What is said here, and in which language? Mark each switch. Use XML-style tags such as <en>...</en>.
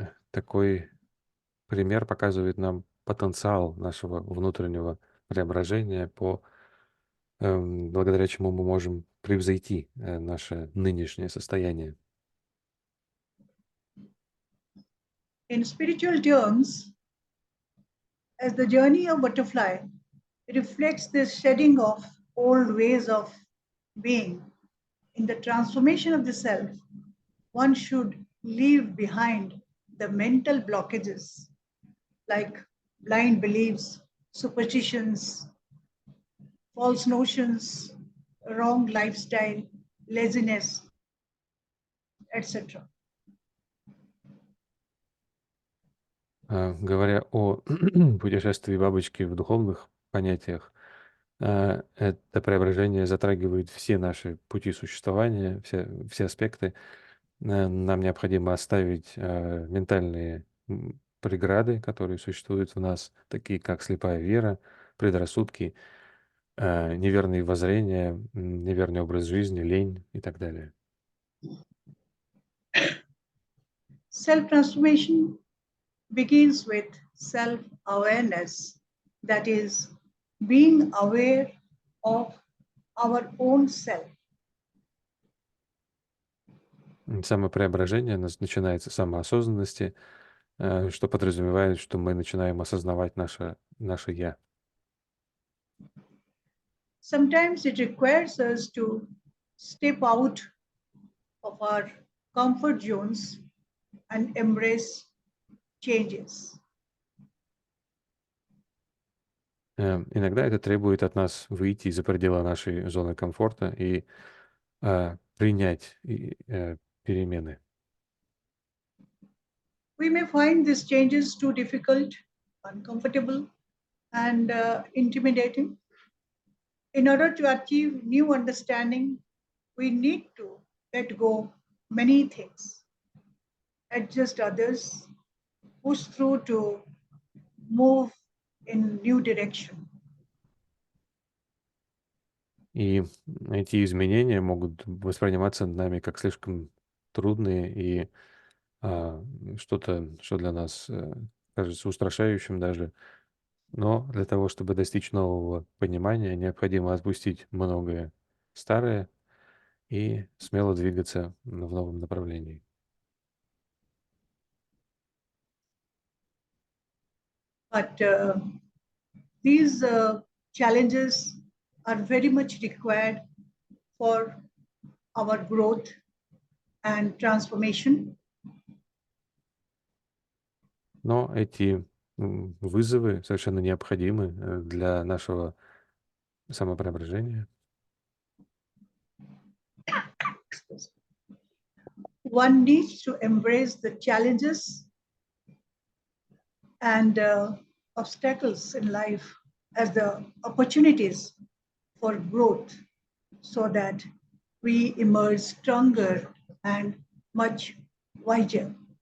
<ru>Такой пример показывает нам потенциал нашего внутреннего преображения, благодаря чему мы можем превзойти наше нынешнее состояние.</ru> <en>In spiritual terms, as the journey of butterfly reflects the shedding of old ways of being, in the transformation of the self, one should leave behind the mental blockages like blind beliefs, superstitions, false notions, wrong lifestyle, laziness, etc.</en> <ru>Говоря о путешествии бабочки в духовных понятиях, это преображение затрагивает все наши пути существования, все аспекты. Нам необходимо оставить ментальные преграды, которые существуют в нас, такие как слепая вера, предрассудки, неверные воззрения, неверный образ жизни, лень и так далее.</ru> <en>Self-transformation begins with self-awareness, that is, being aware of our own self.</en> <ru>Самопреображение начинается с самоосознанности, что подразумевает, что мы начинаем осознавать наше «я».</ru> <en>Sometimes it requires us to step out of our comfort zones and embrace changes.</en> <ru>Иногда это требует от нас выйти за пределы нашей зоны комфорта и принять перемены.</ru> <en>We may find these changes too difficult, uncomfortable, and intimidating. In order to achieve new understanding, we need to let go many things, adjust others, push through to move in new direction.</en> <ru>И эти изменения могут восприниматься нами как слишком трудные и что-то, что для нас кажется устрашающим даже. Но для того, чтобы достичь нового понимания, необходимо отпустить многое старое и смело двигаться в новом направлении.</ru> <en>But these challenges are very much required for our growth and transformation.</en> <ru>Но эти вызовы совершенно необходимы для нашего самопреображения.</ru> <en>One needs to embrace the challenges and obstacles in life as the opportunities for growth so that we emerge stronger and much wiser.</en>